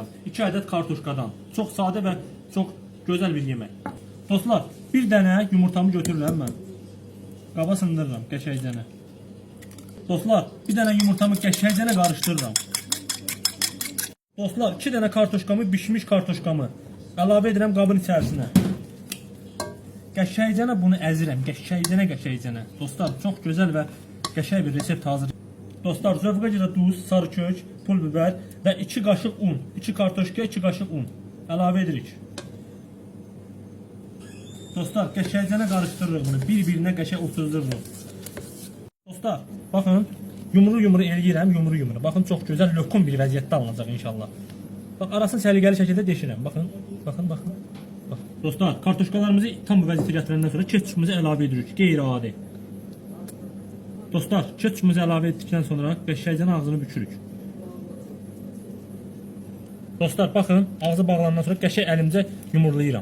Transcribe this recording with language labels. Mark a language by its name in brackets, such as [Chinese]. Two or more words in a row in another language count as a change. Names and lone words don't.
[Turkish] 2 adet kartuşkadan. Çok sade ve çok güzel bir yemek. Dostlar bir tane yumurtamı götürürəm ben. [Azerbaijani] Qaba sındırıram qəşəngcənə. Dostlar bir tane yumurtamı qəşəngcənə qarışdırıram. Dostlar 2 tane kartuşkamı, bişmiş kartuşkamı əlavə edirəm qabın içərisinə. Qəşəngcənə bunu əzirəm. Qəşəngcənə. Dostlar [Turkish] çok güzel ve [Azerbaijani] qəşəng bir resept hazır. Dostlar zövqə görə duz, sarı kök, pul biber ve 2 qaşıq un. 2 kartoşka, 2 qaşıq un əlavə edirik. Dostlar qəşəngcənə qarışdırırıq bunu. Bir-birinə qəşəng oturdururuq. Dostlar bakın yumru eləyirəm, yumru. [Turkish] Bakın çok güzel [Azerbaijani] lokum bir vəziyyətdə alınacaq inşallah. Bak arasını səliqəli şəkildə deşirəm. Bakın. Bak. Dostlar kartuşkalarımızı tam bu vəziyyətə gətirəndən sonra ketçupumuzu əlavə edirik. Qeyri-adi. Dostlar ketçupumuzu əlavə etdikdən sonra qəşəngcənə ağzını bükürük. Dostlar bakın ağzı bağlanandan sonra qəşəng əlimcə yumurlayıram.